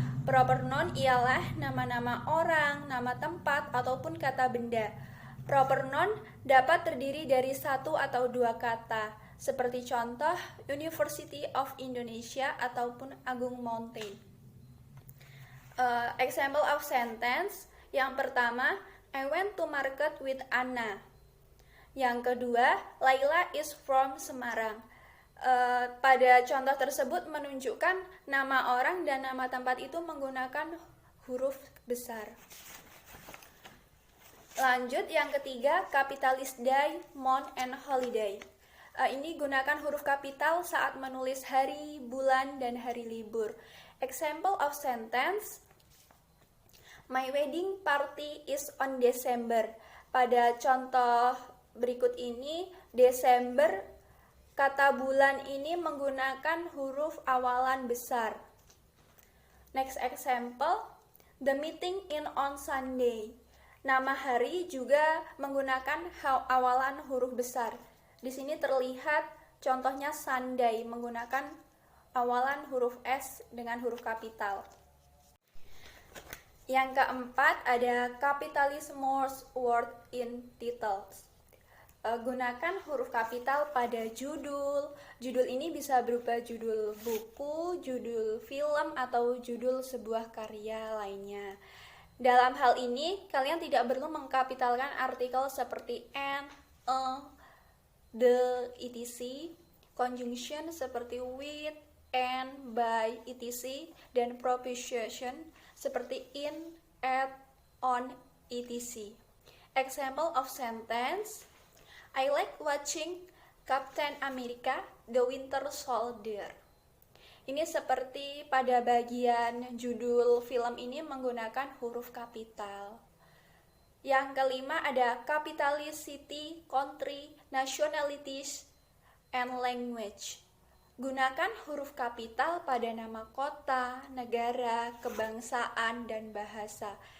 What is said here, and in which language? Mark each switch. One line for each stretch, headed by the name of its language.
Indonesian: Proper noun ialah nama-nama orang, nama tempat, ataupun kata benda. Proper noun dapat terdiri dari satu atau dua kata, seperti contoh University of Indonesia ataupun Agung Mountain.
English: Example of sentence.
Indonesian: Yang pertama,
English: I went to market with Anna. Yang kedua, Laila is from Semarang.
Indonesian: Pada contoh tersebut menunjukkan nama orang dan nama tempat itu menggunakan huruf besar. Lanjut, yang ketiga,
English: capitalist day, month, and holiday.
Indonesian: Ini gunakan huruf kapital saat menulis hari, bulan, dan hari libur.
English: Example of sentence. My wedding party is on December.
Indonesian: Pada contoh berikut ini, Desember, kata bulan ini menggunakan huruf awalan besar.
English: Next example, the meeting in on Sunday.
Indonesian: Nama hari juga menggunakan awalan huruf besar. Di sini terlihat contohnya Sunday menggunakan awalan huruf S dengan huruf kapital. Yang keempat ada
English: capitalize most word in titles.
Indonesian: Gunakan huruf kapital pada judul. Judul ini bisa berupa judul buku, judul film, atau judul sebuah karya lainnya. Dalam hal ini, kalian tidak perlu mengkapitalkan artikel seperti and, the, etc. Conjunction seperti with, and, by, etc. Dan preposition seperti in, at, on, etc.
English: Example of sentence. I like watching Captain America, the Winter Soldier.
Indonesian: Ini seperti pada bagian judul film ini menggunakan huruf kapital. Yang kelima ada
English: capitalist city, country, nationalities, and language.
Indonesian: Gunakan huruf kapital pada nama kota, negara, kebangsaan, dan bahasa.